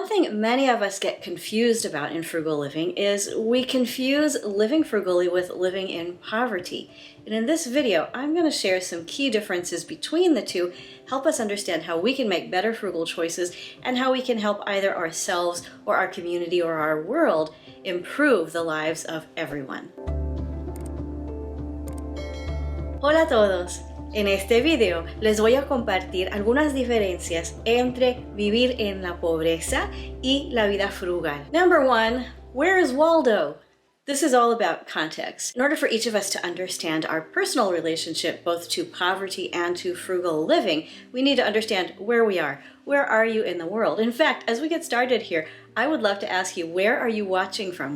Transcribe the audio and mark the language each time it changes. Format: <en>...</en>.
<en>thing many of us get confused about in frugal living is we confuse living frugally with living in poverty. And in this video, I'm going to share some key differences between the two, help us understand how we can make better frugal choices, and how we can help either ourselves or our community or our world improve the lives of everyone.</en> <es>Hola a todos. En este video les voy a compartir algunas diferencias entre vivir en la pobreza y la vida frugal.</es> <en>Number one, where is Waldo? This is all about context. In order for each of us to understand our personal relationship both to poverty and to frugal living, we need to understand where we are. Where are you in the world? In fact, as we get started here, I would love to ask you, where are you watching from?</en>